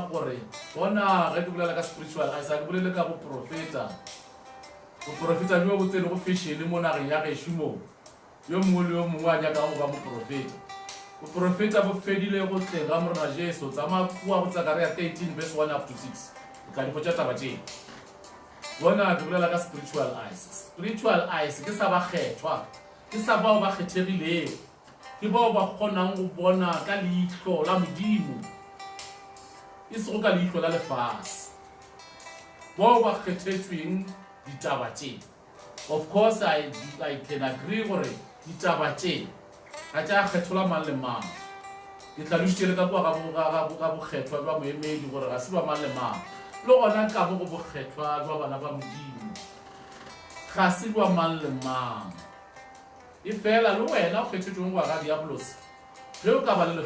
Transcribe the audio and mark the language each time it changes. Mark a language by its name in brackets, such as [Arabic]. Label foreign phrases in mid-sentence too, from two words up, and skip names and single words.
[Northern Sotho] gore bona ge ke bolela ka spiritual a sa ke bolele ka go profeta jo bo tsene go fashion mo nageng ya gešo mo yo mongwe le yo mongwe a nyaka go ba moprofeta boprofeta bo fedile go tleng ga morena Jesu tsama kua go Zakaria 13 verse 1 [English] up to [Northern Sotho] 6 ka di potsa taba tšena bona ke bolela ka [English] spiritual eyes [Northern Sotho] ke sa ba kgethwa ke sa bao ba kgethegilego ke bao ba kgonang go bona ka leihlo la modimo e sego ka leihlo la lefase bao ba kgethetsweng ditaba tšena. [English] Of course I can agree [Northern Sotho] gore ditaba tšena ga tša kgethola mang le mang ke tlalošitše le ka kua ga bokgethwa jwa moemedi gore ga se ba mang le mang le gona ka bo go bokgethwa jwa bana ba modimo ga se jwa mang le mang e fela le wena o kgethetšweng go ga diabolos ge o ka ba le